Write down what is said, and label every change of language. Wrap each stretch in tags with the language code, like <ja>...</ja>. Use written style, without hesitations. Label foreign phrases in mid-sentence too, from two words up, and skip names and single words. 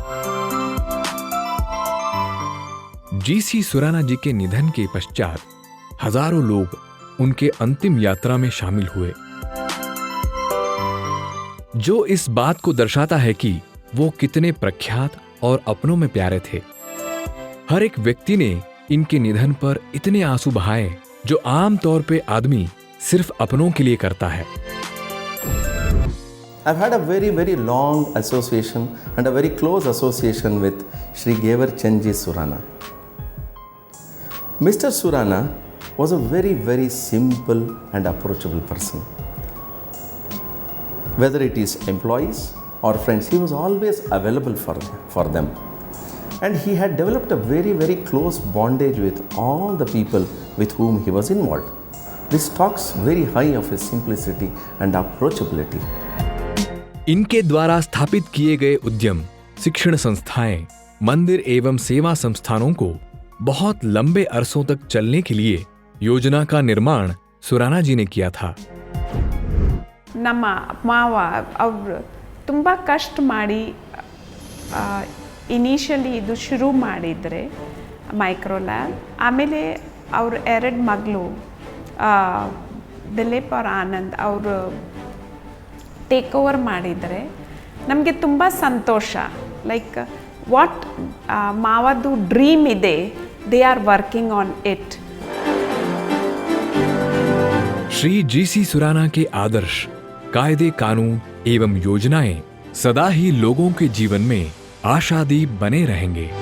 <hi>जीसी सुराना जी के निधन के पश्चात हजारों लोग उनके अंतिम यात्रा में शामिल हुए, जो इस बात को दर्शाता है कि वो कितने प्रख्यात और अपनों में प्यारे थे। हर एक व्यक्ति ने इनके निधन पर इतने आंसू बहाए जो आम तौर पे आदमी सिर्फ अपनों के लिए करता है।</hi> <en>I've had a very, very long association and a very close association with Shri Gevar Chandji Surana. Mr. Surana was a very, very simple and approachable person. Whether it is employees or friends, he was always available for them. And he had developed a very, very close bondage with all the people with whom he was involved. This talks very high of his simplicity and approachability.</en> <hi>इनके द्वारा स्थापित किए गए उद्यम, शिक्षण संस्थाएं, मंदिर एवं सेवा संस्थानों को बहुत लंबे अरसों तक चलने के लिए योजना का निर्माण सुराना जी ने किया था।</hi> <kn>ನಮ್ಮ ಮಾವ ಅವರು ತುಂಬ ಕಷ್ಟ ಮಾಡಿ ಇನಿಷಿಯಲಿ ಇದು ಶುರು ಮಾಡಿದರೆ ಮೈಕ್ರೋಲ್ಯಾಬ್, ಆಮೇಲೆ ಅವ್ರ 2 ಮಗಳು ದಿಲೀಪ್ ಅವ್ರ ಆನಂದ್ ಅವರು</kn> <en>take over</en> <kn>ಮಾಡಿದರೆ ನಮಗೆ ತುಂಬ ಸಂತೋಷ.</kn> <en>like what</en> <kn>ಮಾವದು ಡ್ರೀಮ್ ಇದೆ,</kn> <en>They are working on it.</en> <hi>श्री जीसी सुराना के आदर्श, कायदे कानून एवं योजनाएं सदा ही लोगों के जीवन में आशादीप बने रहेंगे।</hi>